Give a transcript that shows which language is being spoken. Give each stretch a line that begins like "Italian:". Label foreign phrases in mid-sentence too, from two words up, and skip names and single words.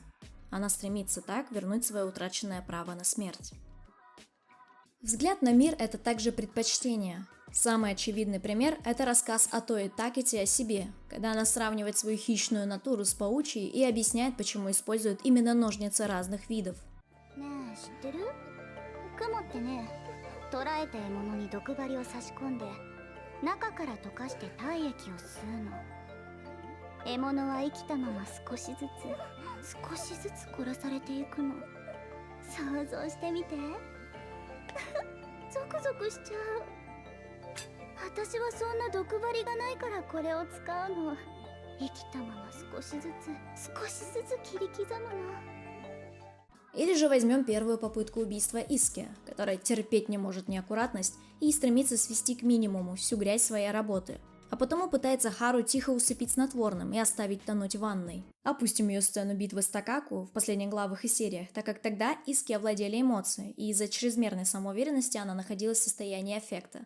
Russian: Она стремится так вернуть свое утраченное право на смерть. Взгляд на мир – это также предпочтение. Самый очевидный пример – это рассказ Отои Такити о себе, когда она сравнивает свою хищную натуру с паучьей и объясняет, почему использует именно ножницы разных видов.
Japanese: ねえ知ってる？雲ってね、捕らえた獲物に毒針を差し込んで中から溶かして体液を吸うの。獲物は生きたまま少しずつ殺されていくの。想像してみて。ゾクゾクしちゃう。私はそんな毒針がないからこれを使うの。生きたまま少しずつ切り刻むの。
Russian: Или же возьмем первую попытку убийства Иски, которая терпеть не может неаккуратность и стремится свести к минимуму всю грязь своей работы. А потому пытается Хару тихо усыпить снотворным и оставить тонуть в ванной. Опустим ее сцену битвы с Такаку в последних главах и сериях, так как тогда Иски овладели эмоции, и из-за чрезмерной самоуверенности она находилась в состоянии аффекта.